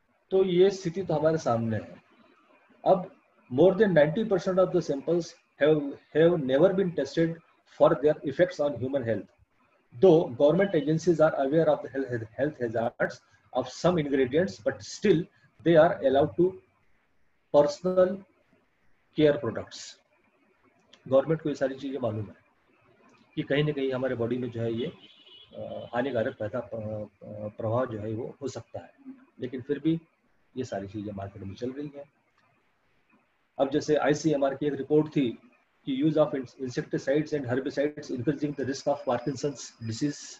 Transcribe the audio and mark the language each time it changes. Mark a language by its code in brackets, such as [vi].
[hi] तो ये स्थिति तो हमारे सामने है। [en] अब more than 90% of the samples have never been tested for their effects on human health. Though government agencies are aware of the health hazards of some ingredients, but still they are allowed to personal care products. [hi] Government को ये सारी चीजें मालूम है कि कहीं ना कहीं हमारे बॉडी में जो है ये हानिकारक प्रभाव जो है वो हो सकता है, लेकिन फिर भी ये सारी चीजें मार्केट में चल रही है। अब जैसे ICMR की एक रिपोर्ट थी कि [en] Use of insecticides and herbicides increasing the risk of Parkinson's disease.